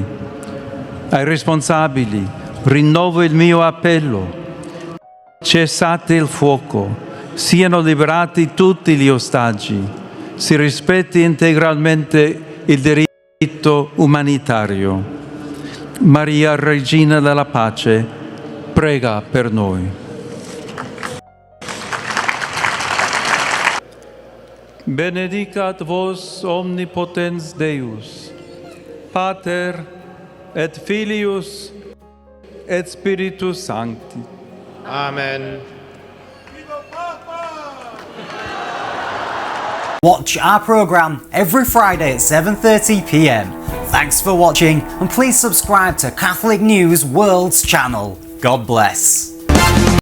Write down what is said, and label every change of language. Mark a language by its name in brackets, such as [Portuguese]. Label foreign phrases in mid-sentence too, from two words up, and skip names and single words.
[Italian] Ai responsabili rinnovo il mio appello: cessate il fuoco, siano liberati tutti gli ostaggi, si rispetti integralmente il diritto umanitario. Maria, Regina della Pace, prega per noi. [Latin] Benedicat vos omnipotens Deus, Pater et Filius et Spiritus Sancti. Amen. [English] Watch our programme every Friday at 7:30 p.m. Thanks for watching, and please subscribe to Catholic News World's channel. God bless.